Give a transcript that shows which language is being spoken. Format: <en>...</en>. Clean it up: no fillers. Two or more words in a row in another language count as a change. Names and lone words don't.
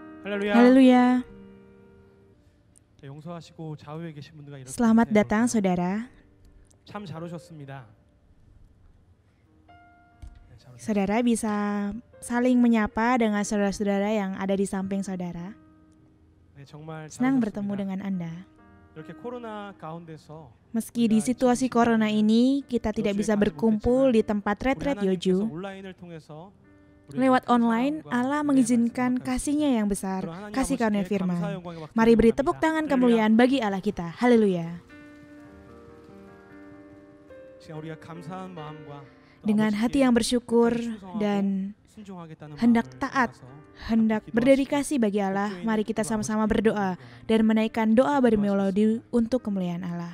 <ko>할렐루야.</ko> <id>Haleluya.</id> <ko>용서하시고 좌우에 계신 분들과 이렇게</ko> <id>Selamat datang saudara.</id> <ko>참 잘 오셨습니다.</ko> <id>Saudara bisa saling menyapa dengan saudara-saudara yang ada di samping saudara.</id> <ko>네, 정말 잘</ko> <id>Senang</id> <ko>오셨습니다.</ko> <id>bertemu dengan Anda.</id> <ko>이렇게 코로나 가운데서</ko> <id>Meski di situasi corona ini kita tidak bisa berkumpul di tempat retret Yoju,</id> <ko>온라인을 통해서</ko> <id>lewat online Allah mengizinkan kasih-Nya yang besar, kasih karunia firman. Mari beri tepuk tangan kemuliaan bagi Allah kita. Haleluya. Dengan hati yang bersyukur dan hendak taat, hendak berdedikasi bagi Allah, mari kita sama-sama berdoa dan menaikkan doa bermelodi untuk kemuliaan Allah.</id>